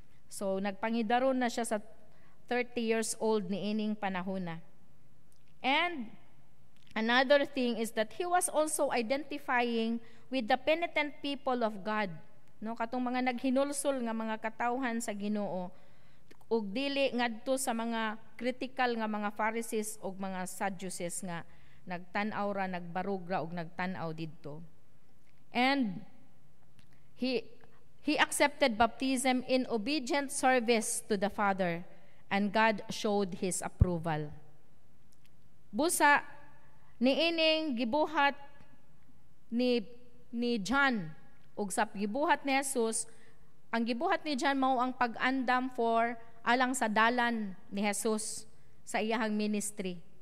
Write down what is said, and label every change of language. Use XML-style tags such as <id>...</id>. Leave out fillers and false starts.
<ceb>So nagpangidaron na siya sa 30 years old ni ining panahona.</ceb> <en>And another thing is that he was also identifying with the penitent people of God.</en> <ceb>No, katong mga naghinulsol nga mga katawhan sa Ginoo ug dili ngadto sa mga critical nga mga Pharisees ug mga Sadducees nga nagtan-aw ra, nagbarug ra ug nagtan-aw didto.</ceb> <en>And he accepted baptism in obedient service to the Father, and God showed his approval.</en> <ceb>Busa niining gibuhat ni John ug sa gibuhat ni Jesus, ang gibuhat ni John mao ang pag-andam for alang sa dalan ni Jesus sa iyahang ministry.</ceb>